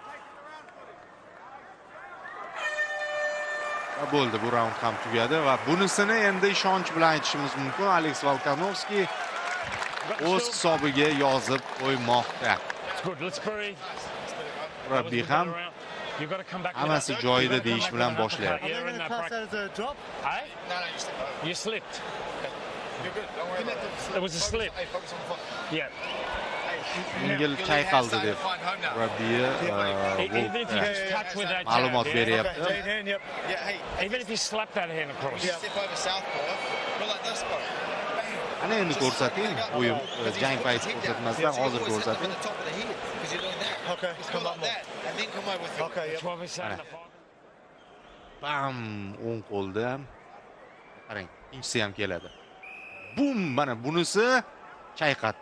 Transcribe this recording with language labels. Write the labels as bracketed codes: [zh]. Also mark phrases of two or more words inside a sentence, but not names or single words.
[uz] Va bo'ldi, bu raund ham tugadi va bunisini endi ishonch bilan aytishimiz mumkin. Alex Volkanovski o'z hisobiga yozib qo'ymoqda. Murabbiy ham hammasi joyida deyish bilan boshlayapti. [en] You slipped. There was a slip. Yeah. [uz] Yengil chayqaldi deb murabbiy ma'lumot beryapti. [en] Even if you slap that hand across. [uz] Ana endi ko'rsating, o'yin jang payti ko'rsatmasdan hozir ko'rsating. Bam, o'ng qo'lda. Qarang, ikkinchisi ham keladi. Bum, mana bunisi chayqatdi.